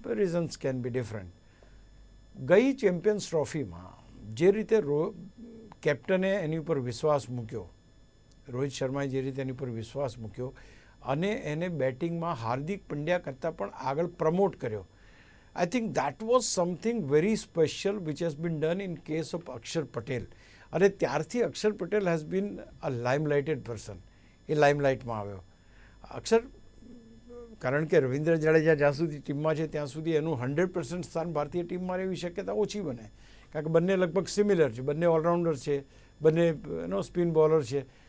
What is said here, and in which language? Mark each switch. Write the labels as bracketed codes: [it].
[en] Reasons can be different. [gu] ગઈ champions ટ્રોફીમાં જે રીતે કેપ્ટને એની ઉપર વિશ્વાસ મૂક્યો, રોહિત શર્માએ જે રીતે એની ઉપર વિશ્વાસ મૂક્યો અને એને બેટિંગમાં હાર્દિક પંડ્યા કરતાં પણ આગળ પ્રમોટ કર્યો, [en] I think that was something very special which has been done in case of Akshar Patel. [gu] અને ત્યારથી અક્ષર Patel [en] Has been a limelighted person. [gu] એ લાઇમલાઇટમાં આવ્યો. અક્ષર, કારણ કે રવિન્દ્ર જાડેજા જ્યાં સુધી ટીમમાં છે ત્યાં સુધી એનું 100% સ્થાન ભારતીય ટીમમાં રહેવી શક્યતા ઓછી બને, કારણ કે બંને લગભગ સિમિલર છે, બંને ઓલરાઉન્ડર છે, બંને સ્પિન બોલર છે.